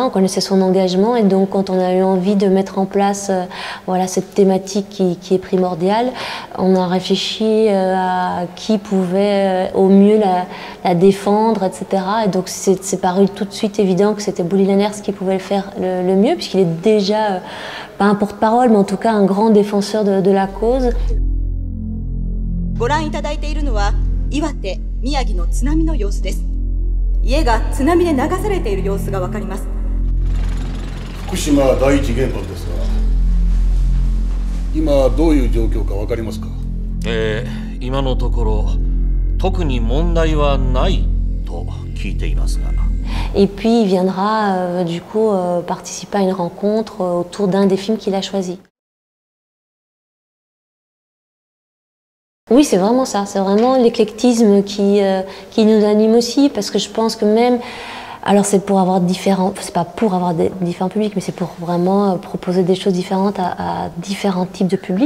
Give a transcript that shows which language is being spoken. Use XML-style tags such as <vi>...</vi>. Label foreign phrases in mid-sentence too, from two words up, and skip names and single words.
<fr>On connaissait son engagement et donc quand on a eu envie de mettre en place voilà, cette thématique qui est primordiale, on a réfléchi à qui pouvait au mieux la défendre, etc. Et donc c'est paru tout de suite évident que c'était Bouli Lenners qui pouvait le faire le mieux, puisqu'il est déjà, pas un porte-parole, mais en tout cas un grand défenseur de la cause.</fr> <ja>ご覧いただいているのは岩手、宮城の津波の様子です。家が津波で流されている様子がわかります。福島第一原発ですが、今どういう状況かわかりますか？今のところ特に問題はないと聞いていますが。</ja> <fr>Et puis il viendra du coup participer à une rencontre autour d'un des films qu'il a choisi. Oui, c'est vraiment ça, c'est vraiment l'éclectisme qui nous anime aussi, parce que je pense que même, alors c'est pour avoir c'est pas pour avoir différents publics, mais c'est pour vraiment proposer des choses différentes à différents types de publics.</fr>